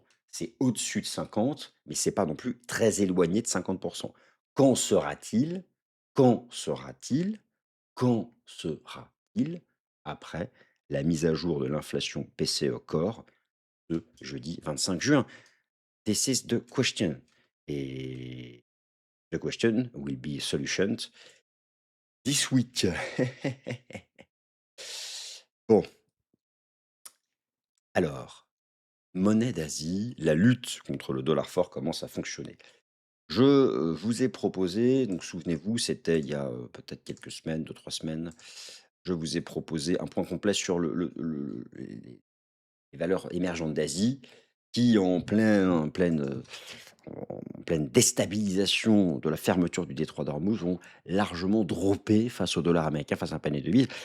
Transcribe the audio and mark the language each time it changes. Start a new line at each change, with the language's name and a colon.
French: C'est au-dessus de 50, mais c'est pas non plus très éloigné de 50. Quand sera-t-il? Quand sera-t-il? Quand sera-t-il après la mise à jour de l'inflation PCE Core de jeudi 25 juin?
English: This is the question. Et the question will be solutioned this week.
French: Bon, alors, monnaie d'Asie, la lutte contre le dollar fort commence à fonctionner. Je vous ai proposé, donc souvenez-vous, c'était il y a peut-être quelques semaines, 2, 3 semaines, je vous ai proposé un point complet sur les valeurs émergentes d'Asie qui, en pleine déstabilisation de la fermeture du détroit d'Ormuz, ont largement droppé face au dollar américain, face à un panier de devises.